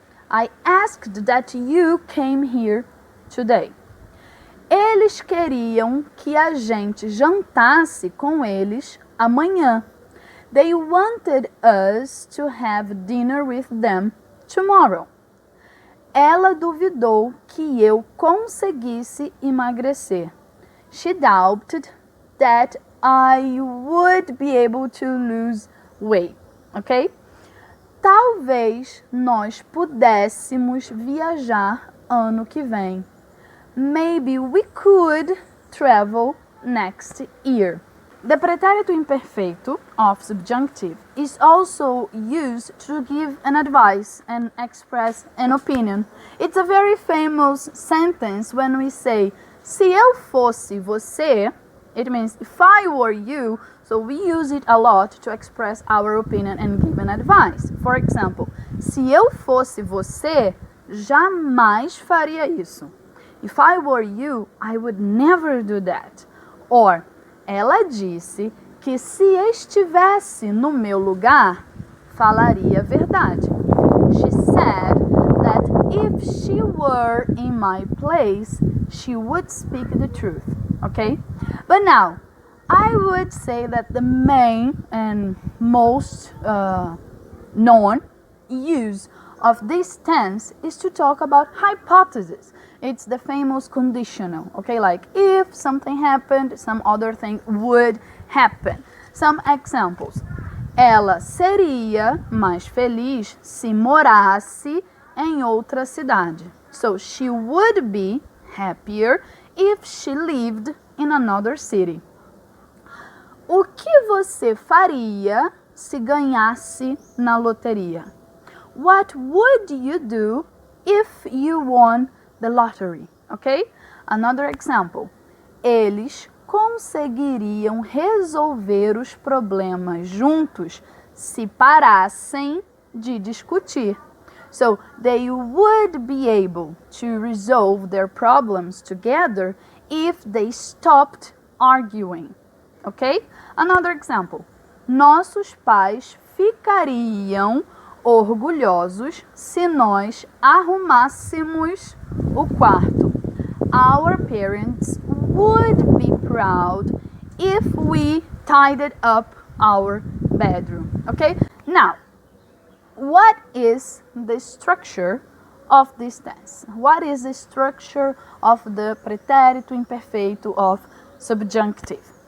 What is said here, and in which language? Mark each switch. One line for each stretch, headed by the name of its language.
English: I asked that you came here today.
Portuguese: Eles queriam que a gente jantasse com eles amanhã.
English: They wanted us to have dinner with them tomorrow.
Portuguese: Ela duvidou que eu conseguisse emagrecer.
English: She doubted that I would be able to lose weight. ok?
Portuguese: Talvez nós pudéssemos viajar ano que vem.
English: Maybe we could travel next year. The pretérito imperfeito of subjunctive is also used to give an advice and express an opinion. It's a very famous sentence when we say,
Portuguese: se eu fosse você,
English: it means if I were you, so we use it a lot to express our opinion and give an advice. For example,
Portuguese: se eu fosse você, jamais faria isso.
English: If I were you, I would never do that.
Portuguese: Or, ela disse que se estivesse no meu lugar, falaria a verdade.
English: She said that if she were in my place, she would speak the truth. Okay? But now, I would say that the main and most known use of this tense is to talk about hypothesis. It's the famous conditional, okay? Like if something happened, some other thing would happen. Some examples.
Portuguese: Ela seria mais feliz se morasse em outra cidade.
English: So she would be happier if she lived in another city.
Portuguese: O que você faria se ganhasse na loteria?
English: What would you do if you won the lottery? Okay? Another example.
Portuguese: Eles conseguiriam resolver os problemas juntos se parassem de discutir.
English: So, they would be able to resolve their problems together if they stopped arguing. Okay? Another example.
Portuguese: Nossos pais ficariam orgulhosos se nós arrumássemos o quarto.
English: Our parents would be proud if we tidied up our bedroom. Okay? Now, what is the structure of this tense? What is the structure of the pretérito imperfeito of subjunctive?